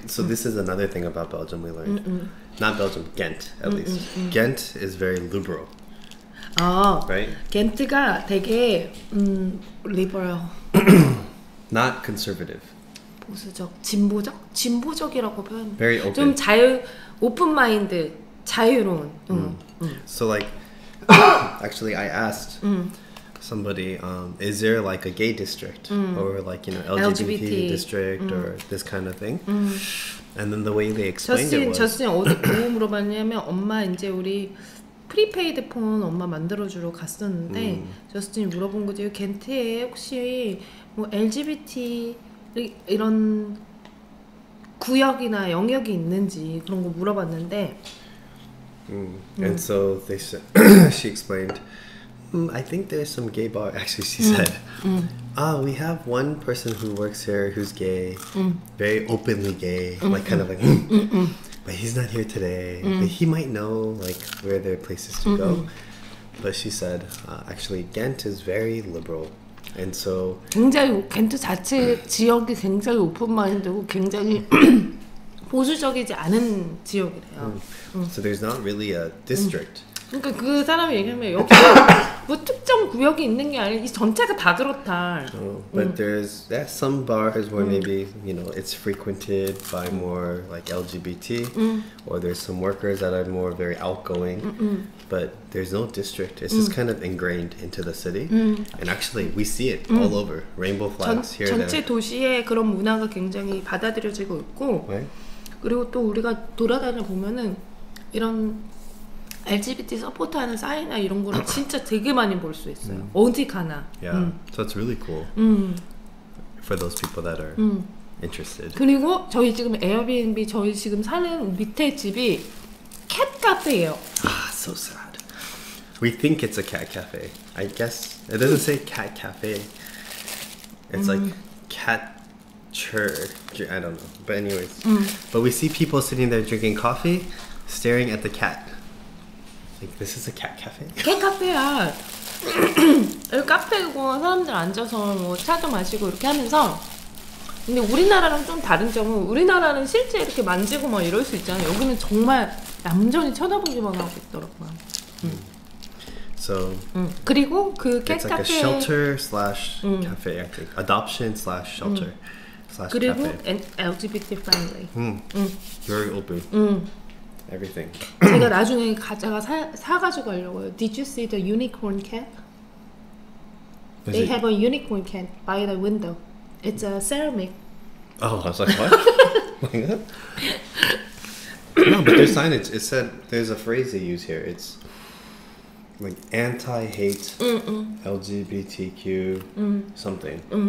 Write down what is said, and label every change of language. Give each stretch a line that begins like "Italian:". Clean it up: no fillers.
English: so this is another thing about Belgium we learned. Not Belgium, Ghent at least. Ghent is very liberal. Right?
Korean: 겐트가 되게 liberal.
English: Not conservative.
Korean: 보수적, 진보적이라고 표현.
English: Very open.
Korean: 좀 오픈 마인드, 자유로운.
English: So like, actually, I asked somebody, is there like a gay district or like LGBT district or this kind of thing? And then the way they explained it was.
Korean: 저스틴 어디 뭐 물어봤냐면 엄마 이제 우리 프리페이드 폰 엄마 만들어주러 갔었는데 저스틴이 물어본 거지. 겐트에 혹시 뭐 LGBT 이런 구역이나 영역이 있는지 그런 거 물어봤는데
English: And so they said, she explained, I think there's some gay bar. Actually, she said, we have one person who works here who's gay, very openly gay, like kind of like, but he's not here today. But he might know like where there are places to go. But she said, actually, Ghent is very liberal, and so
Korean: 굉장히 겐트 자체 지역이 굉장히 오픈 마인드고 굉장히 보수적이지 않은 지역이래요.
English: So there's not really a district.
Korean: 그러니까 그 사람이 얘기하면 여기가 뭐 특정 구역이 있는 게 아니라 이 전체가 다 그렇다.
English: But there's some bars where maybe it's frequented by more like LGBT, or there's some workers that are more very outgoing. But there's no district. It's just kind of ingrained into the city. And actually, we see it all over. Rainbow flags here and
Korean: 전체
English: there.
Korean: 도시에 그런 문화가 굉장히 받아들여지고 있고,
English: Right?
Korean: 그리고 또 우리가 돌아다녀 보면은 이런 LGBT 서포트하는 사인이나 이런 거를 진짜 되게 많이 볼 수 있어요. 어디 가나.
English: Yeah. So it's really cool for those people that are interested.
Korean: 그리고 저희 지금 에어비앤비 저희 지금 사는 밑에 집이 캣 카페예요.
English: Ah, so sad. We think it's a cat cafe. I guess it doesn't say cat cafe. It's like cat church. I don't know. But anyways, but we see people sitting there drinking coffee, staring at the cat. Like, this is a cat cafe?
Korean: 캣 카페야. 여기 카페고 사람들 앉아서 뭐 차도 마시고 이렇게 하면서. 근데 우리나라랑 좀 다른 점은 우리나라는 실제 이렇게 만지고 막 이럴 수 있잖아요. 여기는 정말 얌전히 쳐다보기만 하고 있더라고요.
English: So
Korean: 그리고 그 캣
English: it's like a
Korean: 카페
English: shelter slash cafe, I think. Adoption slash shelter slash
Korean: 그리고
English: cafe. LGBT friendly. Very open. Everything.
Korean: 제가 나중에 가자가 사가지고 가려고요.
English: Did you see the unicorn cat? They have a unicorn cat by the window. It's a ceramic. Oh, I was like, what? Like that? No, but their signage, it said, there's a phrase they use here. It's like anti-hate, LGBTQ, something.